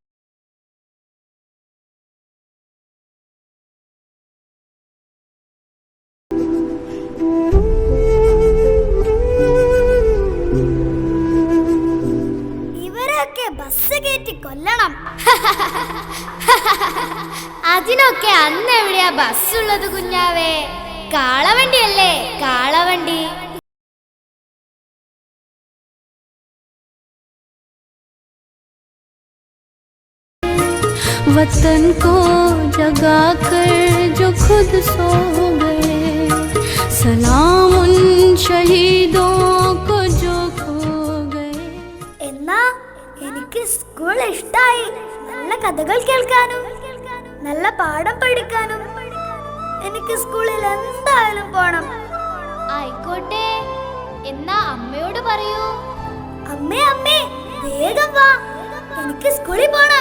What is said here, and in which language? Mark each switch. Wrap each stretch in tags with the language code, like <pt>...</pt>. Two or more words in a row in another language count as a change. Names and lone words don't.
<ml>ബസ് കയറ്റി കൊല്ലണം. അതിനൊക്കെ അന്ന് എവിടെയാ ബസ് ഉള്ളത് കുഞ്ഞാവേ? കാളവണ്ടിയല്ലേ, കാളവണ്ടി.</ml> <hi>वतन को जगा कर जो खुद सो गए सलाम उन शहीदों को जो खो गए.</hi> <ml>എന്നാ എനിക്ക് സ്കൂൾ ഇഷ്ടായി. നല്ല കഥകൾ കേൾക്കാനും നല്ല പാഠം പഠിക്കാനും എനിക്ക് സ്കൂളിൽ എന്തായാലും പോണം. ആയിക്കോട്ടെ, എന്നാ അമ്മയോട് പറയൂ. അമ്മേ, അമ്മേ വേഗം വാ, എനിക്ക് സ്കൂളിൽ പോണം.</ml>